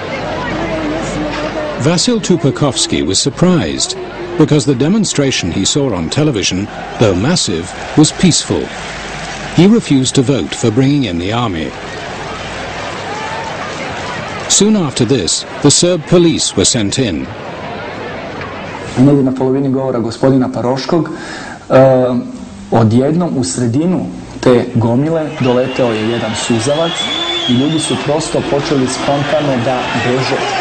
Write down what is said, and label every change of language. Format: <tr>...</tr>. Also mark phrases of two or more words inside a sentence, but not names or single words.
<en>Vasil Tupakovsky was surprised, because the demonstration he saw on television, though massive, was peaceful. He refused to vote for bringing in the army. Soon after this, the Serb police were sent in.</en> <sr>Negdje na polovini govora gospodina Paroškog, odjednom u sredinu te gomile doleteo je jedan suzavac i ljudi su prosto počeli spontano da beže.</sr>